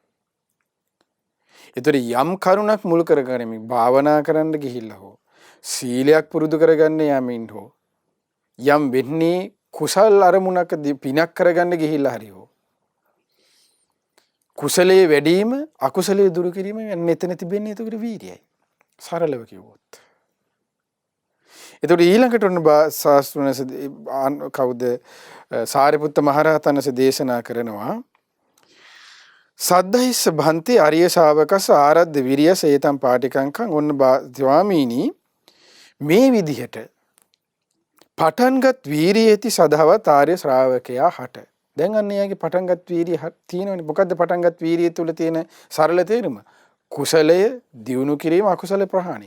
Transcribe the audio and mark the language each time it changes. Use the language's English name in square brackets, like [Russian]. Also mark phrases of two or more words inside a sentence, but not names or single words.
[Sinhala] එතකොට යම් කරුණක් මුල් කරගෙන භාවනා කරන්න ගිහිල්ලා හෝ සීලයක් පුරුදු කරගන්න යමින් හෝ යම් වෙන්නේ කුසල් අරමුණක පිනක් කරගන්න ගිහිල්ලා හරි හෝ කුසලයේ වැඩිම අකුසලයේ දුරු කිරීම මෙතන තිබෙන්නේ එතකොට වීර්යයයි. සරලව කිව්වොත්. එතකොට ඊළඟට ඔන්න ශාස්ත්‍රණස කවුද සාරිපුත්ත මහරහතන් වහන්සේ දේශනා කරනවා [Pali] සද්ධයිස්ස භන්ති අරිය ශාවකස ආරද්ධ විරියස ඒතම් පාටිකංකං. [Sinhala] ඔන්න ස්වාමීනි මේ විදිහට පටන්ගත් වීරියේති සදහවත් ආර්ය ශ්‍රාවකයා හට. දැන් අන්න එයාගේ පටන්ගත් වීරිය තියෙනවනේ. මොකද්ද පටන්ගත් වීරිය තුල තියෙන සරල තේරුම? කුසලය දියුණු කිරීම, අකුසල ප්‍රහාණය.